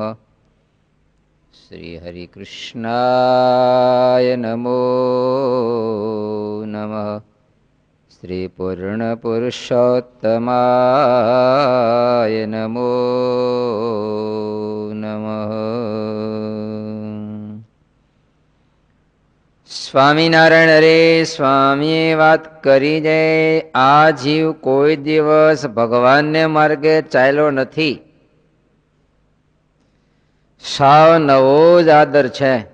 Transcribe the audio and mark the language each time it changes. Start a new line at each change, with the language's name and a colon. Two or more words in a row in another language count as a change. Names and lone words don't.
Sanskrit: श्री हरिकृष्णाय नमो नमः। श्री पूर्णपुरुषोत्तमाय नमो नमः।
Gujarati: સ્વામિનારાયણ રે સ્વામીએ વાત કરી છે, આ જીવ કોઈ દિવસ ભગવાનને માર્ગે ચાલ્યો નથી. સાવ નવો જ આદર છે.